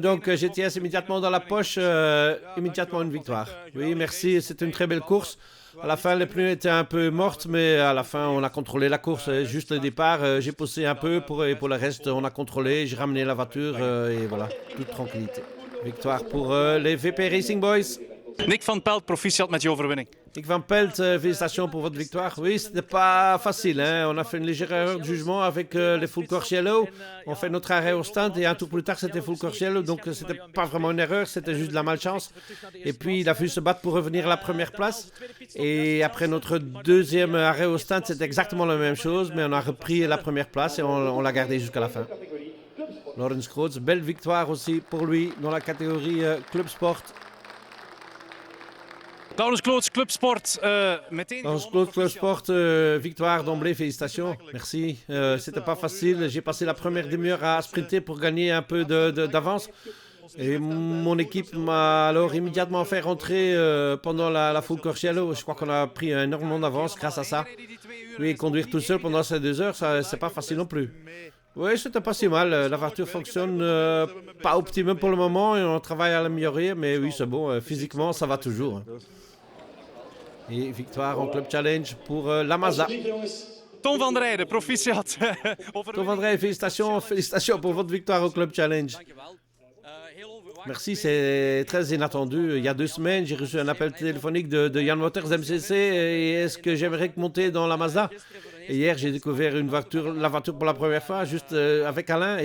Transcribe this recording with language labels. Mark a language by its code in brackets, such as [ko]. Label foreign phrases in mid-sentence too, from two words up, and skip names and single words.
[fr] Donc GTS immédiatement dans la poche, immédiatement une victoire. Oui, merci, c'était une très belle course. À la fin, les pneus étaient un peu mortes, mais à la fin, on a contrôlé la course. Juste le départ, j'ai poussé un peu, et pour le reste, on a contrôlé, j'ai ramené la voiture, et voilà, toute tranquillité. Victoire pour les VP Racing Boys. [nl] Nick Van Pelt, proficiat met je overwinning. [fr] Nick Van Pelt, félicitations pour votre victoire. Oui, c'était pas facile. Hein. On a fait une légère erreur de jugement avec les [en] full course yellow. [fr] On fait notre arrêt au stand et un tour plus tard, c'était [en] full course yellow. [fr] Donc, c'était pas vraiment une erreur, c'était juste de la malchance. Et puis, il a fallu se battre pour revenir à la première place. Et après notre deuxième arrêt au stand, c'était exactement la même chose. Mais on a repris la première place et on l'a gardé jusqu'à la fin. Laurens Kloots, belle victoire aussi pour lui dans la catégorie Club Sport. Laurens Kloots, Club Sport. Laurens Kloots, Club Sport, victoire d'emblée, félicitations. Merci. C'était pas facile. J'ai passé la première demi-heure à sprinter pour gagner un peu d'avance. Et mon équipe m'a alors immédiatement fait rentrer pendant la [en] full course yellow. [fr] Je crois qu'on a pris énormément d'avance grâce à ça. Oui, conduire tout seul pendant ces 2 heures, c'est pas facile non plus. Oui, c'était pas si mal. La voiture fonctionne pas optimum pour le moment et on travaille à l'améliorer. Mais oui, c'est bon. Physiquement, ça va toujours. Et victoire en Club Challenge pour la Mazda. [nl] Tom van der Rijden, proficiat. [fr] Tom van der Rijden, félicitations pour votre victoire au Club Challenge. Merci, c'est très inattendu. Il y a 2 semaines, j'ai reçu un appel téléphonique de Jan Waters MCC et est-ce que j'aimerais monter dans la Mazda? Et hier, j'ai découvert la voiture pour la première fois, juste avec Alain.